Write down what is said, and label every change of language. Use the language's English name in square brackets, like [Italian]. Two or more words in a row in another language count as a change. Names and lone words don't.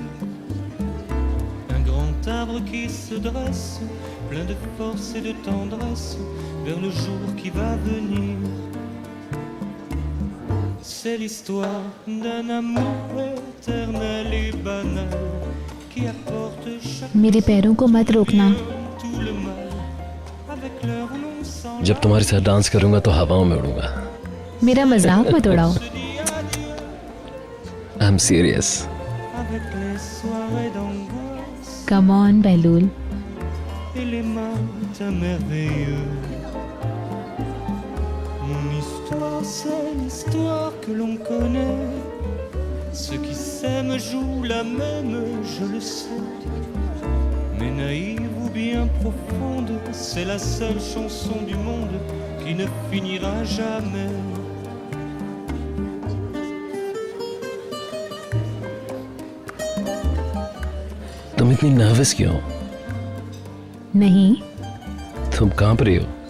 [French] Un grand arbre qui se dresse, plein de force et de tendresse, vers le jour qui va venir. C'est l'histoire d'un amour éternel et banal qui apporte chaque [Hindi] मेरे पैरों को मत रोकना। [French] tout le mal avec leur nom sans [Hindi] जब तुम्हारे साथ डांस करूंगा तो हवाओं में उड़ूंगा। मेरा मजाक मत उड़ाओ। [English] I am serious. [French] avec les soirées d'angoisse [English] come on बहलूल। [French] et les matins merveilleux. Mon histoire, c'est l'histoire que l'on connaît. Ceux qui s'aiment jouent la même, je le sais. Mais naïve ou bien profonde, c'est la seule chanson du monde qui ne finira jamais. [Hindi] तुम इतनी नर्वस क्यों हो? नहीं, तुम कांप रही हो।